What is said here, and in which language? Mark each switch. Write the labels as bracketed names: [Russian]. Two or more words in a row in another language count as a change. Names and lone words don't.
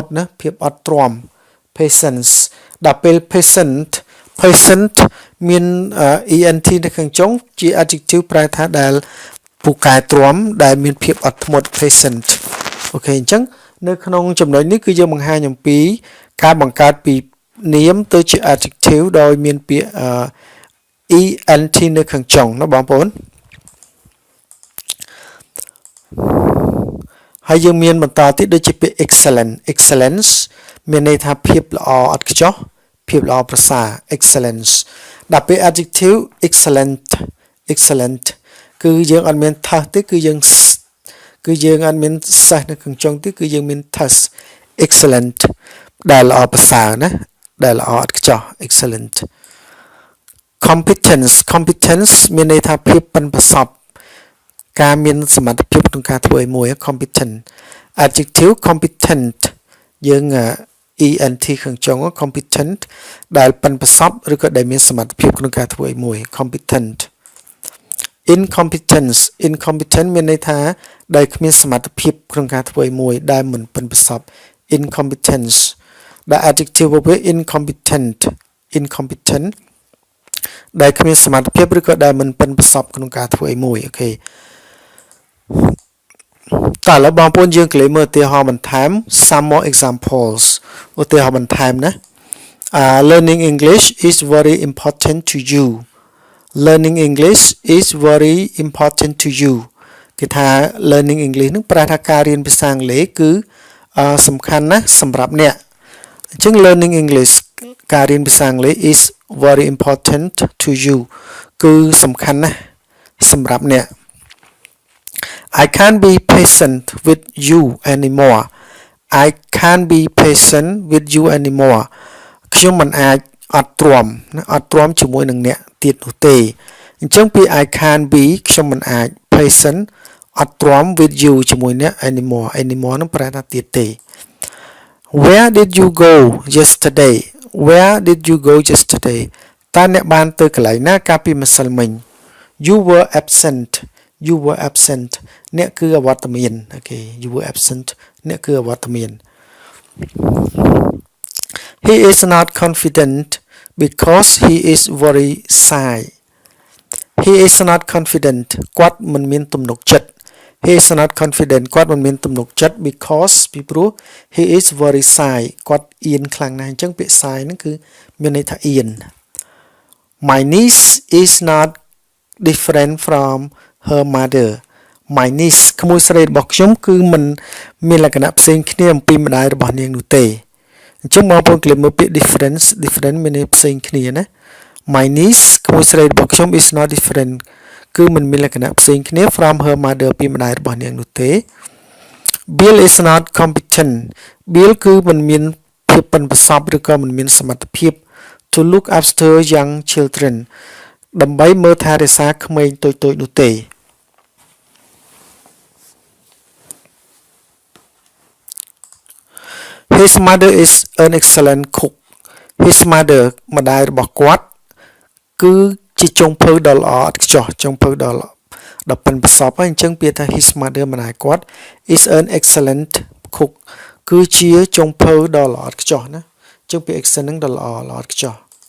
[Khmer] ត់ណាភាពអត់ទ្រាំ patience ដល់ពេល patient មាន ent នៅខាងចុងជា adjective ប្រែថាដែលពូកែទ្រាំដែលមានភាពអត់ធ្មត់ patient អូខេអញ្ចឹងនៅក្នុងចំណុចនេះគឺយើងបង្ហាញអំពីការបង្កើតពីនាមទៅជា adjective ដោយមានពាក្យent នៅខាងចុងណាបងប្អូន ហើយយើងមានបន្តទៀតដូចជាពាក្យ excellence មានន័យថាភាពល្អឥតខ្ចោះភាពល្អប្រសើរ excellence ដល់ពេល [English] adjective excellent [Khmer] គឺយើងអត់មានថឹសទេគឺយើងអត់មានសេះនៅខាងចុងទេគឺយើងមានថឹស excellent ដែលល្អប្រសើរណាដែលល្អឥតខ្ចោះ excellent competence មានន័យថាភាពប៉ិនប្រសប់ការមានសមត្ថភាពក្នុងការធ្វើឲ្យមួយ [English] competent adjective competent [Khmer] យើង ent ខាងចុង competent ដែលប៉ិនប្រសប់ឬក៏ដែលមានសមត្ថភាពក្នុងការធ្វើឲ្យមួយ competent incompetent មានន័យថាដែលគ្មានសមត្ថភាពក្នុងការធ្វើឲ្យមួយដែលមិនប៉ិនប្រសប់ incompetence ដែល adjective វា incompetent ដែលគ្មានសមត្ថភាពឬក៏ដែលមិនប៉ិនប្រសប់ក្នុងការធ្វើឲ្យមួយអូខេ តើឥឡូវបងប្អូនយើងក្លែមើលឧទាហរណ៍បន្ថែម [English] some more examples [Khmer] ឧទាហរណ៍បន្ថែមណា [English] learning English is very important to you learning English is very important to [Khmer] you គេថា [English] learning English [Khmer] នឹងប្រែថាការរៀនភាសាអង់គ្លេសគឺសំខាន់ណាស់សម្រាប់អ្នកអញ្ចឹង [English] learning English [Khmer] ការរៀនភាសាអង់គ្លេស [English] is very important to you [Khmer] គឺសំខាន់ណាស់សម្រាប់អ្នក [English] I can't be patient with you anymore I can't be patient with you anymore [Khmer] ខ្ញុំមិនអាចអត់ទ្រាំជាមួយនឹងអ្នកទៀតនោះទេអញ្ចឹងពី [English] I can't be [Khmer] ខ្ញុំមិនអាច patient អត់ទ្រាំ [English] with you [Khmer] ជាមួយអ្នក anymore នឹងប្រែថាទៀតទេ [English] Where did you go yesterday [Khmer] តើអ្នកបានទៅកន្លែងណាកាលពីម្សិលមិញ [English] You were absent [Khmer] អ្នកគឺអវត្តមានអូខេ [English] You were absent [Khmer] អ្នកគឺអវត្តមាន [English] He is not confident because he is very shy [Khmer] គាត់មិនមានទំនុកចិត្ត [English] He is not confident [Khmer] គាត់មិនមានទំនុកចិត្ត because ពី ព្រោះ [English] he is very shy [Khmer] គាត់អៀនខ្លាំងណាស់អញ្ចឹងពាក្យ shy ហ្នឹងគឺមានន័យថាអៀន [English] My niece is not different from her mother My niece [Khmer] ក្មួយស្រីរបស់ខ្ញុំគឺមិនមានលក្ខណៈផ្សេងគ្នាអំពីម្ដាយរបស់នាងនោះទេអញ្ចឹងបងប្អូនក្លែមើលពាក្យ different មានន័យផ្សេងគ្នាណា [English] My niece [Khmer] ក្មួយស្រីរបស់ខ្ញុំ [English] is not different [Khmer] គឺមិនមានលក្ខណៈផ្សេងគ្នា [English] from her mother [Khmer] ពីម្ដាយរបស់នាងនោះទេ [English] Bill is not competent [Khmer] Bill គឺមិនមានភាពប៉ិនប្រសប់ឬក៏មិនមានសមត្ថភាព [English] to look after young children [Khmer] ដើម្បីមើលថែរក្សាក្មេងតូចនោះទេ [English] His mother is an excellent cook His mother [Khmer] ម្ដាយរបស់គាត់គឺជាចុងភៅដ៏ល្អឥតខ្ចោះចុងភៅដ៏ប៉ិនប្រសប់ហើយអញ្ចឹងពាក្យថា [English] his mother [Khmer] ម្ដាយគាត់ [English] is an excellent cook [Khmer] គឺជាចុងភៅដ៏ល្អឥតខ្ចោះណាអញ្ចឹងពាក្យ excellent ហ្នឹងដ៏ល្អឥតខ្ចោះ